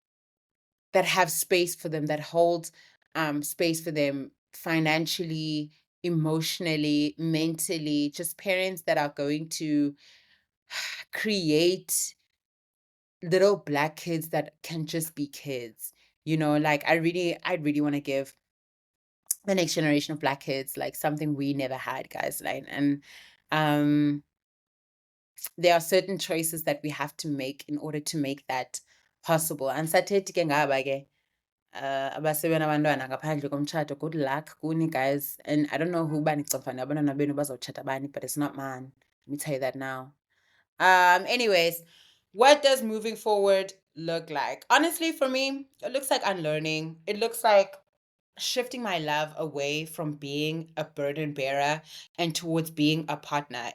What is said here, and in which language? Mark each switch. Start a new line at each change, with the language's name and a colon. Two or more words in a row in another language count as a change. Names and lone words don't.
English: that have space for them, that hold space for them financially, emotionally, mentally, just parents that are going to create little black kids that can just be kids. Like I really want to give the next generation of black kids like something we never had, guys. Like, and um there are certain choices that we have to make in order to make that possible.
Xhosa: And sathethi ke ngaba ke abasebena abantwana ngaphandle komtshato,
English: good luck kuni, guys. And I don't know who
Xhosa: banicofana abantwana benu bazotshata bani,
English: but it's not mine. Let me tell you that now. Anyways, what does moving forward look like? Honestly, for me, it looks like unlearning. It looks like shifting my love away from being a burden bearer and towards being a partner.